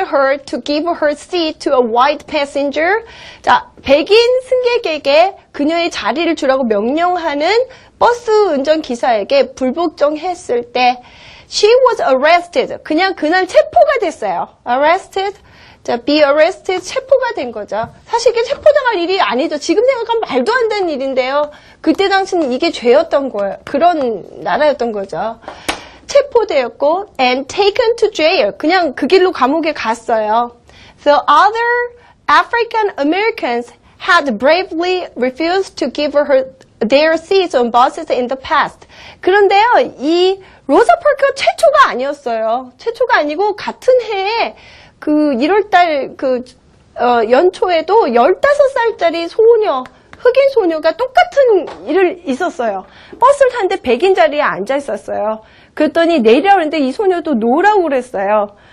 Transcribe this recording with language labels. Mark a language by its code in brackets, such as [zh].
[en] her to give her seat to a white passenger. [ko] 자, 백인 승객에게 그녀의 자리를 주라고 명령하는 버스 운전기사에게 불복종했을 때 [en] she was arrested. [ko] 그냥 그날 체포가 됐어요. arrested. 자, be arrested, 체포가 된 거죠. 사실 이게 체포당할 일이 아니죠. 지금 생각하면 말도 안 되는 일인데요. 그때 당시는 이게 죄였던 거예요. 그런 나라였던 거죠. 체포되었고 [en] and taken to jail. [ko] 그냥 그 길로 감옥에 갔어요. [en] The other African Americans had bravely refused to give her their seats on buses in the past. [ko] 그런데요, 이 로사 파크가 최초가 아니었어요. 최초가 아니고 같은 해에 그 1월달 연초에도 15살짜리 소녀, 흑인 소녀가 똑같은 일을 있었어요. 버스를 타는데 백인 자리에 앉아 있었어요. 그랬더니 내리라는데 이 소녀도 노라고 그랬어요.